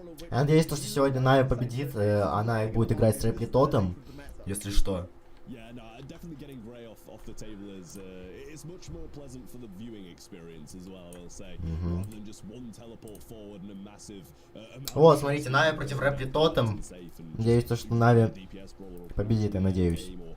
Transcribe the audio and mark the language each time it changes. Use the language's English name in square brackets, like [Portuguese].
[Russian] Я надеюсь, что сегодня Нави победит, она будет играть с реплитотом, если что. [English] Yeah, no, definitely getting Gray off the table is it's much more pleasant for the viewing experience as well, I will say, rather than just one teleport forward and a massive. [Russian] Вот, смотрите, Нави против Реплитотом. Надеюсь, что Нави победит, я надеюсь.